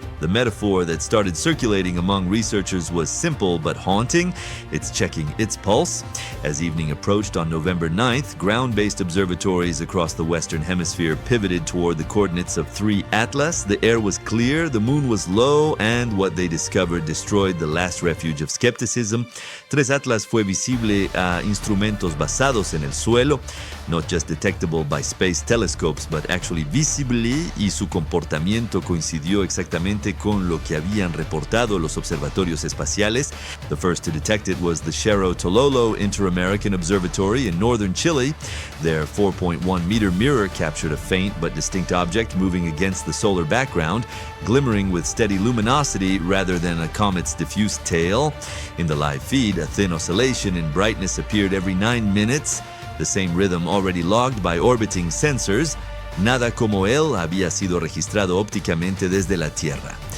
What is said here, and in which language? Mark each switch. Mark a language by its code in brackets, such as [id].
[en] The metaphor that started circulating among researchers was simple but haunting. It's checking its pulse. As evening approached on November 9th, ground-based observatories across the Western Hemisphere pivoted toward the coordinates of 3 Atlas. The air was clear, the moon was low, and what they discovered destroyed the last refuge of skepticism. [es] 3 Atlas fue visible a instrumentos basados en el suelo, [en] not just detectable by space telescopes, but actually actually visibly [es] y su comportamiento coincidió exactamente con lo que habían reportado los observatorios espaciales. [en] The first to detect it was the Cerro Tololo Inter-American Observatory in northern Chile. Their 4.1-meter mirror captured a faint but distinct object moving against the solar background, glimmering with steady luminosity rather than a comet's diffuse tail. In the live feed, a thin oscillation in brightness appeared every 9 minutes, the same rhythm already logged by orbiting sensors. [es] Nada como él había sido registrado ópticamente desde la Tierra.